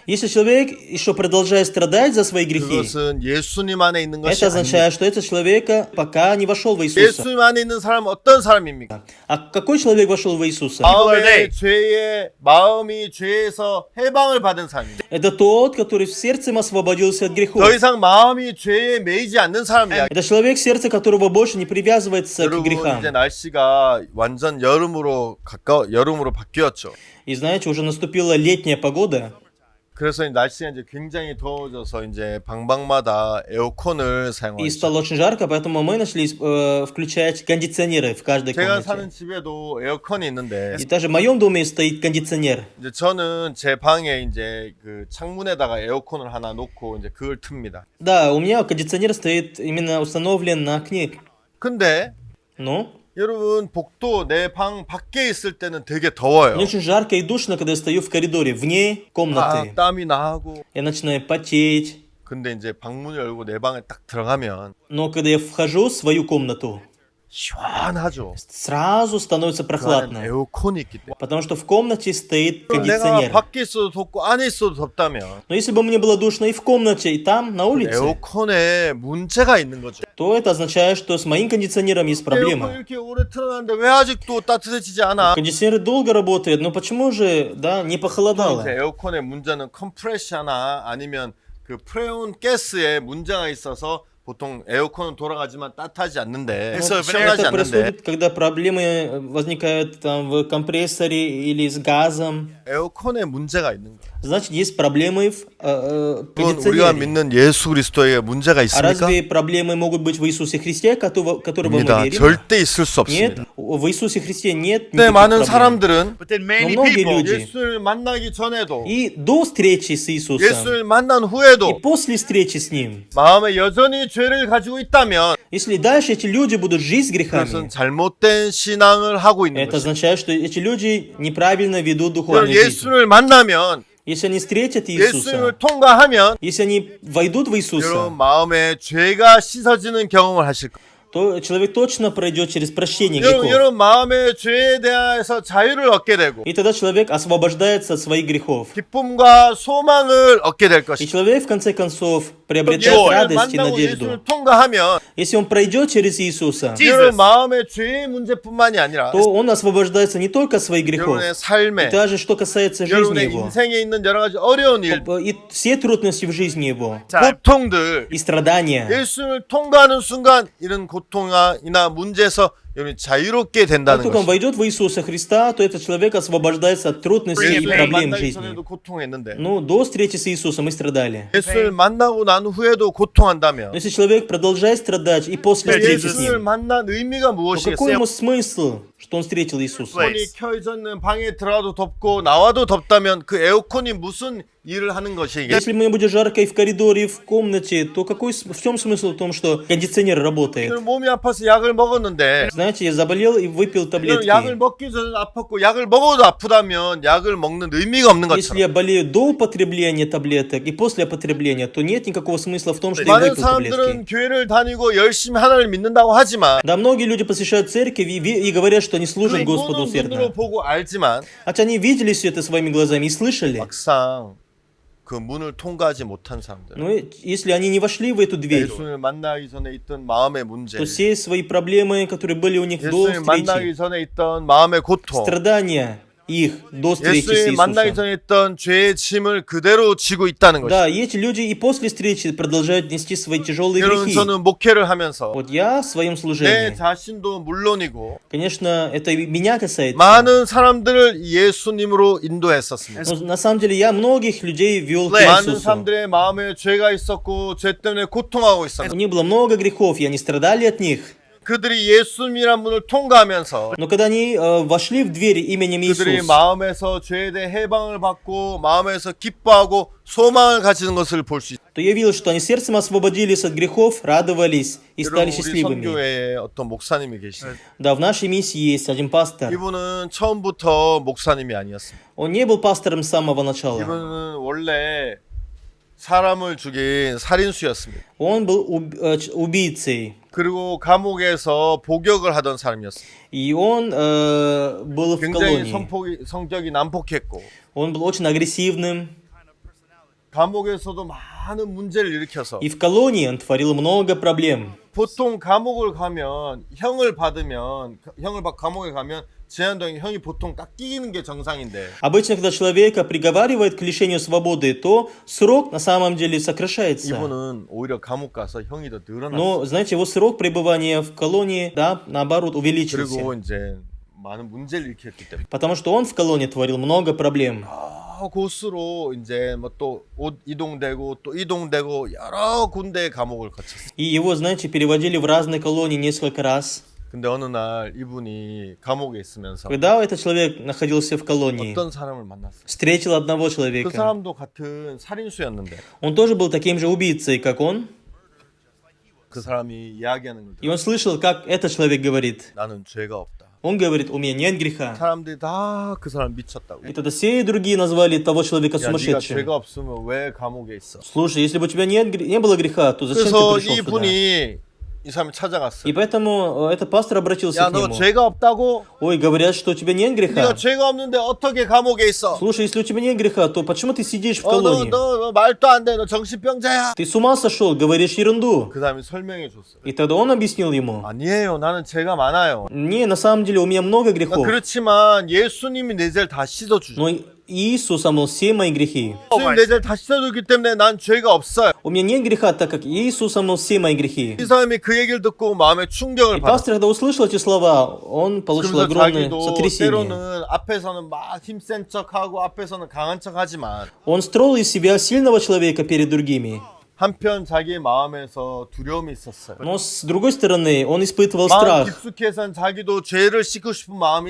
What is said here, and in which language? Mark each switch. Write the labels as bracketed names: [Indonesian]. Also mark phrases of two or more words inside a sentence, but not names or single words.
[Russian] Если человек еще продолжает страдать за свои грехи, [Korean] 그것은 예수님 안에 있는 것이 [Russian] это [Korean] 아닙니다. [Russian] означает, что этот человек пока не вошел в Иисуса. [Korean] 예수님 안에 있는 사람은 어떤 사람입니까? [Russian] А какой человек вошел в Иисуса? [Korean] 마음이 죄에서 해방을 받은 사람입니다. [Russian] Это тот, который в сердце освободился от грехов. [Korean] 더 이상 마음이 죄에 매이지 않는 사람이야. [Russian] Это человек, сердце которого больше не привязывается к [Korean] 여러분 [Russian] грехам. [Korean] 이제 날씨가 완전 여름으로 바뀌었죠. [Russian] И знаете, уже наступила летняя погода, [Korean] 그래서 이 날씨가 이제 굉장히 더워져서 이제 방방마다 에어컨을 사용하고 [Russian] и [Korean] 있어요. [Russian] стало очень жарко, поэтому мы начали включать кондиционеры в каждой [Korean] 제가 [Russian] комнате. [Korean] 사는 집에도 에어컨이 있는데 [Russian] И даже в моем доме стоит кондиционер. [Korean] 이제 저는 제 방에 이제 그 창문에다가 에어컨을 하나 놓고 이제 그걸 틉니다. [Russian] Да, у меня кондиционер стоит именно установлен на окне. [Korean] 근데 [Russian] Ну, [Korean] 여러분 복도 내 방 밖에 있을 때는 되게 더워요. [Russian] мне очень жарко и душно, когда я стою в коридоре, вне комнаты. [Korean] 땀이 나고. [Russian] Я начинаю потеть. [Korean] 근데 이제 방문을 열고 내 방에 딱 들어가면 [Russian] Но когда я вхожу в свою комнату, [Korean] 시원하죠. [Russian] сразу становится [Korean] 그 안에 [Russian] прохладно. [Korean] 에어컨이 있기 때문에. [Russian] Потому что в комнате стоит [Korean] 내가 [Russian] кондиционер. [Korean] 밖에 있어도 덥고 안에 있어도 덥다면 [Russian] Но если бы мне было душно и в комнате, и там, на улице, [Korean] 에어컨에 문제가 있는 거죠. [Russian] то это означает, что с моим кондиционером есть [Korean] 에어컨 [Russian] проблема. [Korean] 이렇게 오래 틀어놨는데 왜 아직도 따뜻해지지 않아? [Russian] Кондиционер долго работает, но почему же, да, не похолодало? [Korean] 이제 에어컨의 문제는 컴프레셔나 아니면 그 프레온 가스에 문제가 있어서 보통 에어컨은 돌아가지만 따뜻하지 않는데 시원하지 [Russian] Это [Korean] 않는데 [Russian] происходит, когда проблемы возникают там в компрессоре или с газом. [Korean] 에어컨에 문제가 있는 거예요. [Russian] Значит, есть проблемы в [Korean] 그건 우리가 [Russian] кондиционере. [Korean] 믿는 예수 그리스도에 문제가 [Russian] А [Korean] 있습니까? [Russian] разве проблемы могут быть в Иисусе Христе, которого мы [Korean] 입니다. [Russian] верим? [Korean] 절대 있을 수 [Russian] Нет, [Korean] 없습니다. [Russian] в Иисусе Христе нет [Korean] 근데 [Russian] никаких [Korean] 많은 [Russian] проблем. [Korean] 사람들은 [English] But then [Russian] Но [English] many [Russian] многие [English] people, [Russian] люди [Korean] 예수를 만나기 전에도 [Russian] и до встречи с Иисусом, [Korean] 예수를 만난 [Russian] и [Korean] 후에도 [Russian] после встречи с Ним, [Korean] 마음에 여전히 죄를 가지고 있다면 [Russian] если дальше эти люди будут жить с [Korean] 그것은 [Russian] грехами, [Korean] 잘못된 신앙을 하고 있는 [Russian] это [Korean] 것입니다. [Russian] означает, что эти люди неправильно ведут духовную жизнь. [Korean] 예수를 만나면 [Russian] Если они встретят Иисуса, [Korean] 예수를 통과하면 [Russian] если они войдут в [Korean] 여러분 [Russian] Иисуса, [Korean] 마음에 죄가 씻어지는 경험을 하실 거예요. [Russian] то человек точно пройдет через прощение [Korean] 여러분, [Russian] грехов. [Korean] 여러분 마음의 죄에 대해서 자유를 얻게 되고 [Russian] И тогда человек освобождается от своих грехов. [Korean] 기쁨과 소망을 얻게 될 [Russian] И [Korean] 것이다. [Russian] человек, в конце концов, приобретает [Korean] 예수를 [Russian] радость и [Korean] 만나고 [Russian] надежду. [Korean] 예수를 통과하면 [Russian] Если он пройдет через Иисуса, [Korean] 여러분 마음의 죄의 문제뿐만이 아니라 [Russian] то он освобождается не только от своих грехов, [Korean] 여러분의 [Russian] и [Korean] 삶에 [Russian] даже что касается жизни [Korean] 여러분의 [Russian] его, [Korean] 인생에 있는 여러 가지 어려운 일, [Russian] и все трудности в жизни его, [Korean] 고통들 [Russian] и страдания. [Korean] 예수를 통과하는 순간 이런 고통이나 문제에서 여러분 자유롭게 [Russian] Как [Korean] 된다는 [Russian] только он [Korean] 것이죠. [Russian] войдет в Иисуса Христа, то этот человек освобождается от трудностей и [Korean] 예수를 [Russian] проблем в [Korean] 만나기 [Russian] жизни. [Korean] 전에도 고통했는데 [Russian] Ну, до встречи с Иисусом мы страдали. [Korean] 예수를 만나고 난 후에도 고통한다면 [Russian] Но если человек продолжает страдать и после встречи с [Korean] 예수를 [Russian] ним, [Korean] 만난 의미가 [Russian] то какой [Korean] 무엇이겠어요? [Russian] ему смысл, что он встретил Иисуса? [Korean] 에어컨이 켜져 있는 방에 들어가도 덥고 나와도 덥다면 그 에어컨이 무슨 일을 하는 것이겠어요? [Russian] Если мне будет жарко и в коридоре, и в комнате, то в чем смысл в том, что кондиционер работает? [Korean] 몸이 아파서 약을 먹었는데 [Russian] Знаете, я заболел и выпил [Korean] 약을 [Russian] таблетки. [Korean] 먹기 전에 아팠고 약을 먹어도 아프다면 약을 먹는 의미가 없는 [Russian] Если [Korean] 것처럼 [Russian] я болею до употребления таблеток и после употребления, то нет никакого смысла в том, что я [Korean] 많은 [Russian] выпил [Korean] 사람들은 [Russian] таблетки. [Korean] 교회를 다니고 열심히 하나님을 믿는다고 하지만 [Russian] Да, многие люди посещают церковь и говорят, что они служат Господу [Korean] 보는 눈으로 [Russian] усердно. [Korean] 보고 알지만 [Russian] Хотя они видели все это своими глазами и слышали. [Korean] 막상 그 문을 통과하지 못한 사람들 [Russian] Но если они не вошли в эту дверь, [Korean] 예수를 만나기 전에 있던 마음의 문제 [Russian] то все свои проблемы, которые были у них до [Korean] 예수를 만나기 [Russian] встречи, [Korean] 전에 있던 마음의 고통 [Russian] страдания их до встречи с [Korean] 예수를 만나기 [Russian] Иисусом. [Korean] 전에 있던 죄의 짐을 그대로 지고 있다는 것이죠. [Russian] Да, и эти люди и после встречи продолжают нести свои тяжелые [Korean] 여러분 [Russian] грехи. [Korean] 저는 목회를 하면서 [Russian] Вот я в своем [Korean] 내 [Russian] служении, [Korean] 자신도 물론이고 [Russian] конечно, это и меня касается. [Korean] 많은 사람들을 예수님으로 인도했었습니다. [Russian] Но на самом деле я многих людей вел к [Korean] 많은 [Russian] Иисусу. [Korean] 사람들의 마음에 죄가 있었고 죄 때문에 고통하고 [Russian] У [Korean] 있었는데 [Russian] них было много грехов, и они страдали от них. [Korean] 그들이 예수님이란 문을 통과하면서 [Russian] Но когда они вошли в двери именем [Korean] 그들이 [Russian] Иисус, [Korean] 마음에서 죄에 대해 해방을 받고 마음에서 기뻐하고 소망을 가지는 것을 볼 수 있어요. [Russian] то я видел, что они сердцем освободились от грехов, радовались и [Korean] 여러분 [Russian] стали [Korean] 우리 [Russian] счастливыми. [Korean] 선교회에 어떤 목사님이 계시죠. [Russian] Да, в нашей миссии есть один пастор. [Korean] 이분은 처음부터 목사님이 아니었습니다. [Russian] Он не был пастором с самого начала. [Korean] 이분은 원래 사람을 죽인 살인수였습니다. [Russian] Он был убийцей. [Korean] 그리고 감옥에서 복역을 하던 사람이었습니다. [Russian] И он был в [Korean] 굉장히 [Russian] колонии. [Korean] 성격이 난폭했고 [Russian] Он был очень агрессивным. [Korean] 감옥에서도 많은 문제를 일으켜서 [Russian] И в колонии он творил много проблем. [Korean] 보통 감옥을 가면 형을 받으면 감옥에 가면 제한동안 형이 보통 깎이는 게 정상인데 [Russian] Обычно, когда человека приговаривают к лишению свободы, то срок на самом деле сокращается. [Korean] 이분은 오히려 감옥 가서 형이 더 늘어났어요. [Russian] Но, знаете, его срок пребывания в колонии, да, наоборот, увеличился. [Korean] 그리고 이제 많은 문제를 일으켰기 때문에 [Russian] Потому что он в колонии творил много проблем. [Korean] 곳으로 이제 뭐 또 옷 이동되고 또 이동되고 여러 군데 감옥을 거쳤어요. [Russian] И его, знаете, переводили в разные колонии несколько раз. [Korean] 근데 어느 날 이분이 감옥에 있으면서 [Russian] Когда этот человек находился в колонии, [Korean] 어떤 사람을 만났어요. [Russian] встретил одного [Korean] 그 [Russian] человека. [Korean] 사람도 같은 살인수였는데 [Russian] Он тоже был таким же убийцей, как он. [Korean] 그 사람이 이야기하는 걸 [Russian] И он слышал, как этот человек говорит. [Korean] 나는 죄가 없다. [Russian] Он говорит, у меня нет греха. [Korean] 사람들이 다 그 사람 미쳤다고. [Russian] И тогда все другие назвали того человека [Korean] 야, 네가 [Russian] сумасшедшим. [Korean] 죄가 없으면 왜 감옥에 있어? [Russian] Слушай, если бы у тебя не было греха, то зачем ты [Korean] 그래서 [Russian] пришел сюда? [Korean] 이분이 이 사람이 찾아갔어요. [Russian] И поэтому этот пастор обратился [Korean] 야, [Russian] к [Korean] 너 [Russian] нему. [Korean] 죄가 없다고? [Russian] Ой, говорят, что у тебя нет [Korean] 네가 [Russian] греха. [Korean] 죄가 없는데 어떻게 감옥에 있어? [Russian] Слушай, если у тебя нет греха, то почему ты сидишь в [Korean] 너 [Russian] колонии? [Korean] 말도 안 돼. 너 정신병자야. [Russian] Ты с ума сошел, говоришь ерунду. [Korean] 그 사람이 설명해 줬어요. [Russian] И тогда он объяснил ему. [Korean] 아니에요. 나는 죄가 많아요. [Russian] Не, на самом деле у меня много грехов. [Korean] 그렇지만 예수님이 내 죄를 다 씻어주죠. [Russian] Но Иисус омыл все мои грехи. [Korean] 예수님 내 죄를 다 씻어주기 때문에 난 죄가 없어요. [Russian] У меня нет греха, так как Иисус омыл все мои грехи. [Korean] 이 사람이 그 얘기를 듣고 마음에 충격을 [Russian] И [Korean] 받았어요. [Russian] пастор, когда услышал эти слова, он получил [Korean] 그러면서 [Russian] огромное [Korean] 자기도 [Russian] сотрясение. [Korean] 때로는 앞에서는 막 힘센 척하고 앞에서는 강한 척하지만 [Russian] Он строил из себя сильного человека перед другими. [Korean] 한편 자기의 마음에서 두려움이 있었어요. [Russian] Но с другой стороны, он испытывал [Korean] 마음 [Russian] страх. [Korean] 깊숙이에선 자기도 죄를 씻고 싶은 마음이